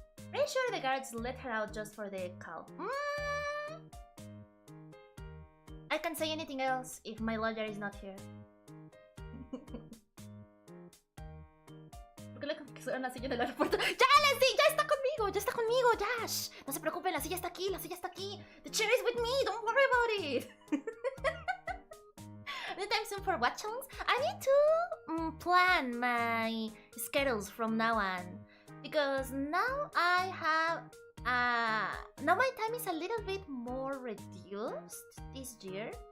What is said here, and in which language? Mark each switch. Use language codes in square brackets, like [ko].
[en] Pretty sure the guards let her out just for the call. I I can't say anything else if my lawyer is not here. [es] ¿Por qué le confiscaron la silla en el aeropuerto? ¡Ya, Leslie! ¡Ya está conmigo! ¡Ya está conmigo! ¡Ya! Shh. No se preocupen, la silla está aquí, la silla está aquí. [en] The chair is with me, don't worry about it. Anytime soon for what challenge? I need to plan my schedules from now on. Because now I have... now my time is a little bit more reduced this year.